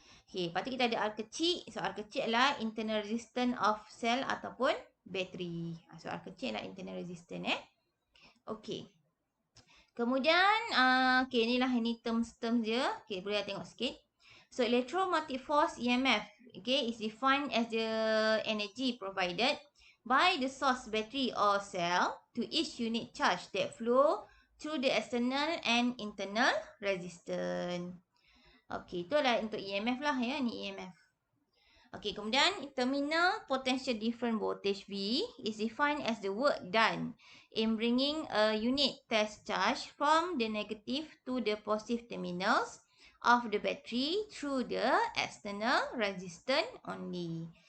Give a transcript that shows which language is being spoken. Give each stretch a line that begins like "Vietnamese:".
Malay: Okay. Lepas tu kita ada R kecil. So, R kecil adalah
English: internal resistance of cell
Malay: ataupun bateri. So, R kecil adalah
English: internal resistance.
Malay: Okay. Kemudian, okay, inilah ini terms-terms dia. Okay, boleh tengok sikit.
English: So, electromagnetic force EMF. Okay, is defined as the energy provided by the source battery or cell to each unit charge that flow through the external and internal resistance.
Malay: Okey, itu adalah untuk EMF lah ya, ni EMF.
English: Okey, kemudian terminal potential difference voltage V is defined as the work done in bringing a unit test charge from the negative to the positive terminals of the battery through the external resistance only.